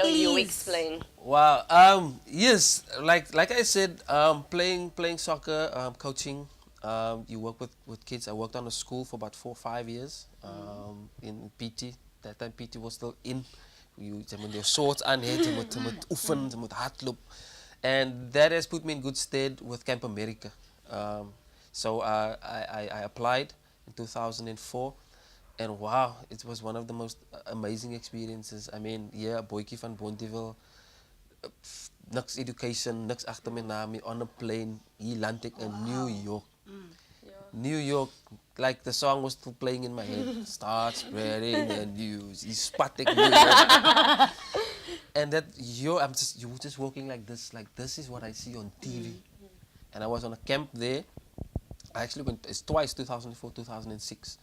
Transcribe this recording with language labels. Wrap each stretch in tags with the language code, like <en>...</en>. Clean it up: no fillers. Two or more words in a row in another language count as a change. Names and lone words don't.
<en>Please. You explain. Wow. Yes. Like I said, playing soccer, coaching. You work with kids. I worked on a school for about 4 or 5 years. In PT. That time PT was still in.</en> <af>You moet</af> <en>your shorts</en> <af>aan hê, jy moet oefen, jy moet hardloop.</af> <en>And that has put me in good stead with Camp America. So I applied in 2004. And wow, it was one of the most amazing experiences. I mean, yeah,</en> <af>boykie van Bontiville, niks education, niks agter my naam,</af> <en>on a plane,</en> <af>hier land ek in New York.</af> <en>New York, like the song was still playing in my head. Start spreading the news. He's spotting New York. And that you were just walking like this is what I see on TV. And I was on a camp there. I actually went twice, 2004, 2006.</en>